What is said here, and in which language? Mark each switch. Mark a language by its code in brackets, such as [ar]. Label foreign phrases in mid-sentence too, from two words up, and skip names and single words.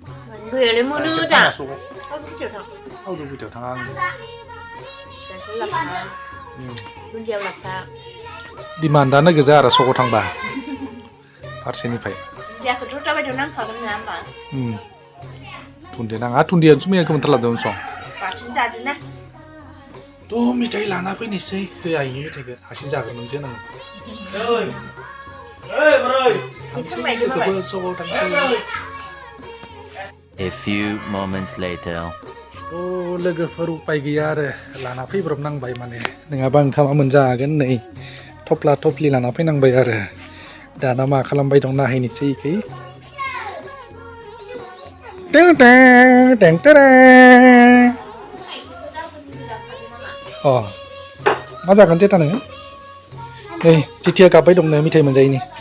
[brx] गुबैयाव थाङा आं दिमान्डआनो गोजा आरो सकाव थांबा फारसेनिफ्राय दुन्दिया नाङा दुन्दियासो मैयाखौ मोनथारलादों सं थ' मिठाइ लाना फैनोसै होआयनि मिठाइखौ हारसिं जागोन नोंसो नाङो [en] A few moments later. [brx] लोगोफोर उपाय गैया आरो लाना फैब्रबनांबाय माने नङाबा ओंखामा मोनजागोन नै थफ्ला थफ्लि लाना फैनांबाय आरो दाना मा खालामबाय दं नायहैनोसै इखै मा जागोन तेता नोङो नै जितिया गाबबाय दंनो मिठाइ मोनजायैनि